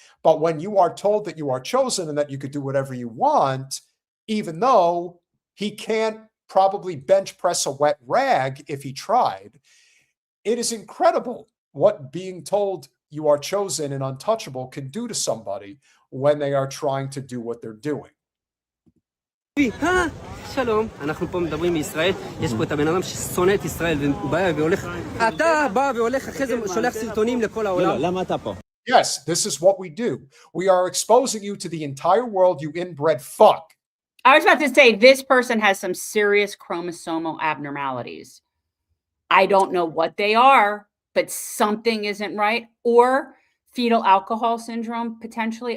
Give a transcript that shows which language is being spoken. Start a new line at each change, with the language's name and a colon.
English: But when you are told that you are chosen and that you could do whatever you want, even though he can't probably bench press a wet rag if he tried, it is incredible what being told you are chosen and untouchable can do to somebody when they are trying to do what they're doing.
Hebrew: שלום, אנחנו פה מדברים מישראל, יש פה את הבן אדם ששונא את ישראל ובא והולך, אתה בא והולך אחרי זה שולח סרטונים לכל העולם. למה אתה פה?
English: Yes, this is what we do. We are exposing you to the entire world, you inbred fuck. I was about to say, this person has some serious chromosomal abnormalities. I don't know what they are, but something isn't right. Or fetal alcohol syndrome, potentially.